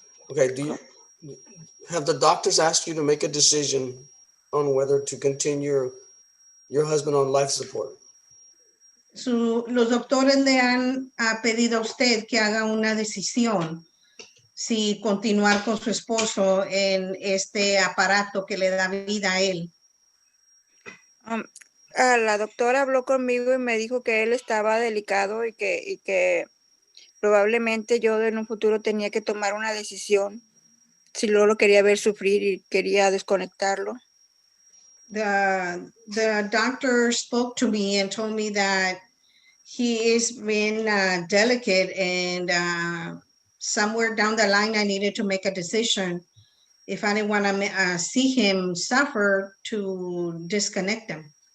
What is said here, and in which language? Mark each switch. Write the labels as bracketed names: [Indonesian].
[English] Okay, have the doctors asked you to make a decision on whether to continue your husband on life support? [Spanish] Los doctores le han pedido a usted que haga una decisión si continuar con su esposo en este aparato que le da vida a él. La doctora habló conmigo y me dijo que él estaba delicado y que probablemente yo en un futuro tenía que tomar una decisión si no lo quería ver sufrir y quería desconectarlo. [English] The doctor spoke to me and told me that he is being delicate and somewhere down the line I needed to make a decision if I didn't want to see him suffer to disconnect him.